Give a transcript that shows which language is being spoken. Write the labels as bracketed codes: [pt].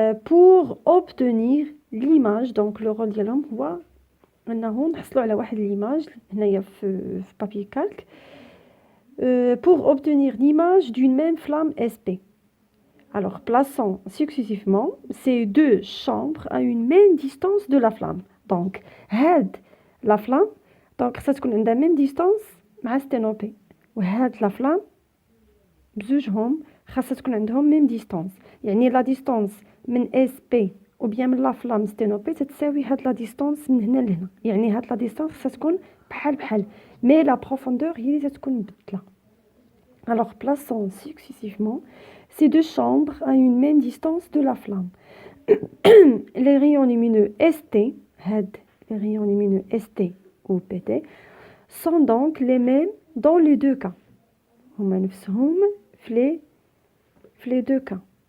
[fr] Pour obtenir l'image, donc le rôle [ar] ديالهم هو أنه نحصلوا على واحد [fr] l'image [ar] هنايا [fr] في papier calque pour obtenir l'image d'une même flamme SP. Alors, plaçons successivement ces deux chambres à une même distance de la flamme. Donc, la flamme, donc ça [ar] تكون عندها [fr] même distance مع sténopé. [ar] وهاد la flamme بزوجهم خاصها تكون عندهم [fr] même distance. [ar] يعني [fr] la distance [ar] من SP ou bien من [fr] la flamme sténopé [ar] تتساوي هاد la distance من هنا لهنا. يعني هاد la distance خاصها تكون بحال. [fr] Mais la profondeur [ar] هي اللي تكون مبدلة. [fr] Alors, plaçons successivement ces deux chambres à une même distance de la flamme. Les rayons lumineux ST, les rayons lumineux ST ou PT, sont donc les mêmes dans les deux cas. [ar] هما نفسهم في [fr] les deux cas.